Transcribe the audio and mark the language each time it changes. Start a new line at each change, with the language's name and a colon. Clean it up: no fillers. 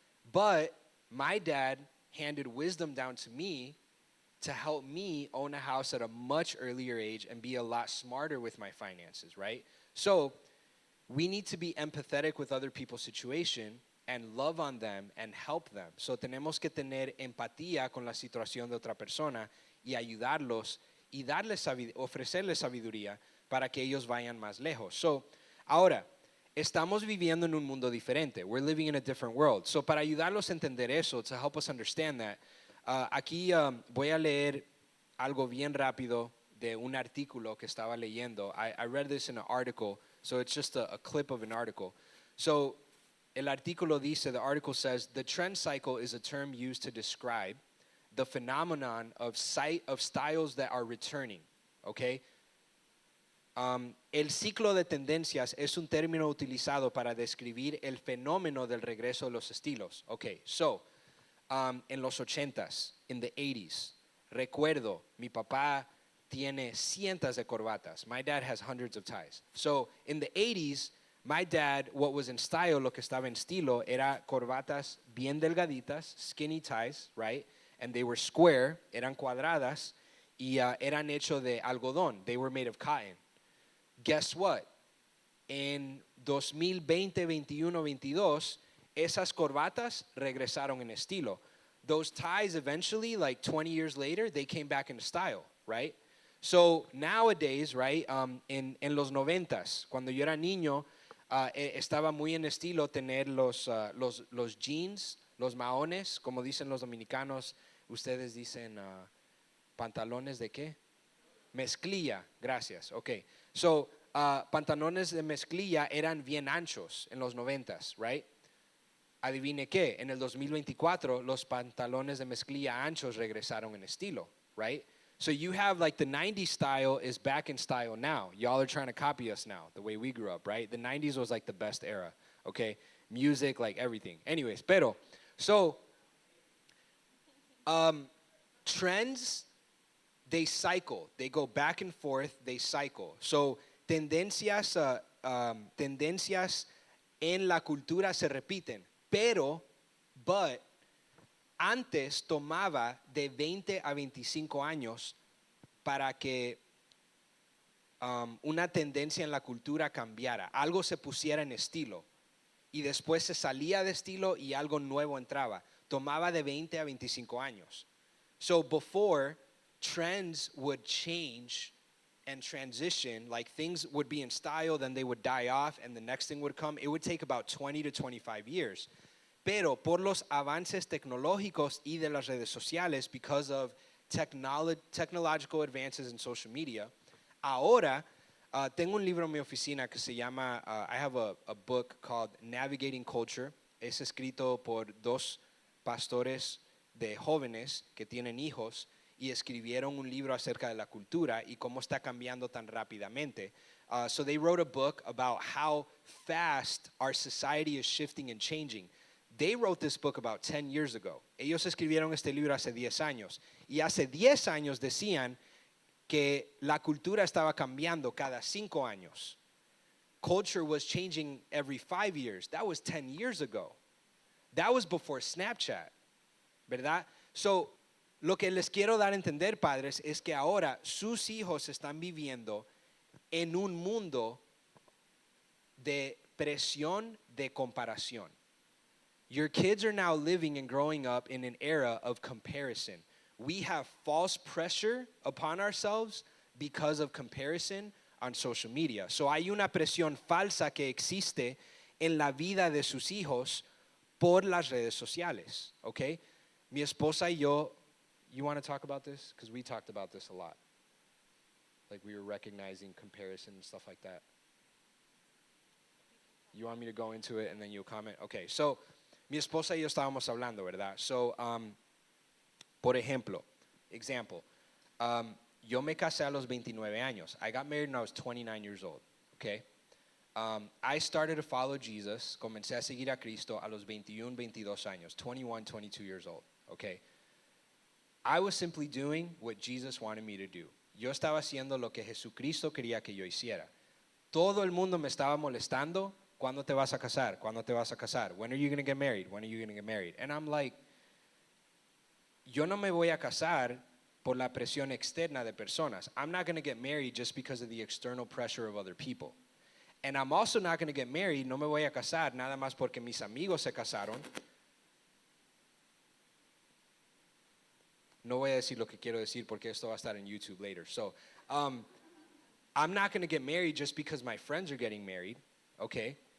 English: But my dad handed wisdom down to me to help me own a house at a much earlier age and be a lot smarter with my finances, right? So we need to be empathetic with other people's situation and love on them and help them.
Spanish: So tenemos que tener empatía con la situación de otra persona y ayudarlos y ofrecerles sabiduría para que ellos vayan más lejos. So, ahora, estamos viviendo en un mundo diferente.
English: We're living in a different world.
Spanish: So, para ayudarlos a entender eso,
English: to help us understand that,
Spanish: aquí voy a leer algo bien rápido de un artículo que estaba leyendo.
English: I read this in an article, so it's just a clip of an article. So,
Spanish: el artículo dice,
English: the article says, the trend cycle is a term used to describe the phenomenon of styles that are returning, okay?
Spanish: El ciclo de tendencias es un término utilizado para describir el fenómeno del regreso de los estilos. Okay, so, en los 80s,
English: in the 80s,
Spanish: recuerdo, mi papá tiene cientos de corbatas.
English: My dad has hundreds of ties. So, in the 80s, my dad, what was in style,
Spanish: lo que estaba en estilo, era corbatas bien delgaditas,
English: skinny ties, right? And they were square,
Spanish: eran cuadradas, y eran hechos de algodón.
English: They were made of cotton. Guess what?
Spanish: En 2020, 21, 22, esas corbatas regresaron en estilo.
English: Those ties eventually, like 20 years later, they came back into style, right? So nowadays, right,
Spanish: en los 90s, cuando yo era niño, estaba muy en estilo tener los jeans, los maones, como dicen los dominicanos. Ustedes dicen pantalones de qué? Mezclilla, gracias, ok. So, pantalones de mezclilla eran bien anchos en los 90s, right? Adivine qué, en el 2024 los pantalones de mezclilla anchos regresaron en estilo, right?
English: So you have like the 90s style is back in style now. Y'all are trying to copy us now, the way we grew up, right? The 90s was like the best era, okay? Music, like everything. Anyways, pero, so, trends, they cycle. They go back and forth, they cycle.
Spanish: So, tendencias en la cultura se repiten, but antes tomaba de 20 a 25 años para que una tendencia en la cultura cambiara, algo se pusiera en estilo y después se salía de estilo y algo nuevo entraba. Tomaba de 20 a 25 años.
English: So before, trends would change and transition, like things would be in style, then they would die off, and the next thing would come. It would take about 20 to 25 years.
Spanish: Pero por los avances tecnológicos y de las redes sociales,
English: because of technological advances in social media,
Spanish: ahora tengo un libro en mi oficina que se llama,
English: I have a book called Navigating Culture.
Spanish: Es escrito por dos pastores de jóvenes que tienen hijos y escribieron un libro acerca de la cultura y cómo está cambiando tan rápidamente.
English: So they wrote a book about how fast our society is shifting and changing. They wrote this book about 10 years ago.
Spanish: Ellos escribieron este libro hace 10 años. Y hace 10 años decían que la cultura estaba cambiando cada 5 años.
English: Culture was changing every 5 years. That was 10 years ago. That was before Snapchat, ¿verdad?
Spanish: So, lo que les quiero dar a entender, padres, es que ahora sus hijos están viviendo en un mundo de presión de comparación.
English: Your kids are now living and growing up in an era of comparison. We have false pressure upon ourselves because of comparison on social media.
Spanish: So hay una presión falsa que existe en la vida de sus hijos por las redes sociales, okay? Mi esposa y yo,
English: you want to talk about this? Because we talked about this a lot. Like we were recognizing comparison and stuff like that. You want me to go into it and then you'll comment?
Spanish: Okay, so mi esposa y yo estábamos hablando, ¿verdad? So, por ejemplo, example, yo me casé a los 29 años.
English: I got married when I was 29 years old, okay? I started to follow Jesus,
Spanish: comencé a seguir a Cristo a los 21, 22 años,
English: 21, 22 years old,
Spanish: okay?
English: I was simply doing what Jesus wanted me to do.
Spanish: Yo estaba haciendo lo que Jesucristo quería que yo hiciera. todo el mundo me estaba molestando. ¿Cuándo te vas a casar? ¿Cuándo te vas a casar?
English: When are you going to get married? When are you going to get married? And I'm like,
Spanish: yo no me voy a casar por la presión externa de personas.
English: I'm not going to get married just because of the external pressure of other people. And I'm also not going to get married,
Spanish: no me voy a casar nada más porque mis amigos se casaron. No voy a decir lo que quiero decir porque esto va a estar en YouTube later.
English: So, I'm not going to get married just because my friends are getting married, okay?